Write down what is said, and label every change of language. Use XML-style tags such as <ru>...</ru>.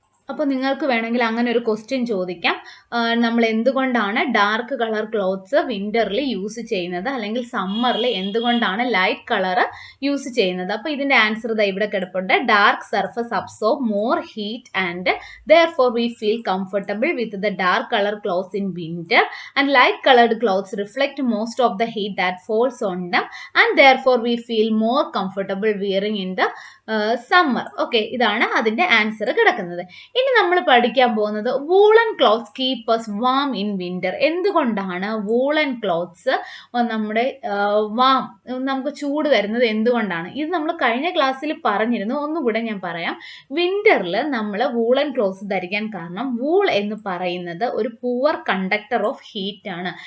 <ml>അപ്പോൾ നിങ്ങൾക്ക് വേണമെങ്കിൽ അങ്ങനെ ഒരു ക്വസ്റ്റ്യൻ ചോദിക്കാം, നമ്മൾ എന്തുകൊണ്ടാണ് ഡാർക്ക് കളർ ക്ലോത്ത്സ് വിൻ്ററിൽ യൂസ് ചെയ്യുന്നത്, അല്ലെങ്കിൽ സമ്മറിൽ എന്തുകൊണ്ടാണ് ലൈറ്റ് കളർ യൂസ് ചെയ്യുന്നത്? അപ്പോൾ ഇതിൻ്റെ ആൻസർ ഇതാ ഇവിടെ കിടപ്പുണ്ട്.</ml> <en>Dark surface absorb more heat and therefore we feel comfortable with the dark color clothes in winter, and light colored clothes reflect most of the heat that falls on them, and therefore we feel more comfortable wearing in the summer.</en> <ml>Okay, ഇതാണ് അതിൻ്റെ answer കിടക്കുന്നത്. ഇനി നമ്മൾ പഠിക്കാൻ പോകുന്നത്</ml> <en>Woollen clothes keep us warm in winter.</en> <ml>എന്തുകൊണ്ടാണ് woollen clothes നമ്മുടെ നമുക്ക് ചൂട് തരുന്നത് എന്തുകൊണ്ടാണ്? ഇത് നമ്മൾ കഴിഞ്ഞ ക്ലാസ്സിൽ പറഞ്ഞിരുന്നു, ഒന്നുകൂടെ ഞാൻ പറയാം. വിൻ്ററിൽ നമ്മൾ വൂളൻ ക്ലോത്ത്സ് ധരിക്കാൻ കാരണം വൂൾ എന്ന് പറയുന്നത് ഒരു</ml> <en>poor conductor of heat</en> <ml>ആണ്.</ml>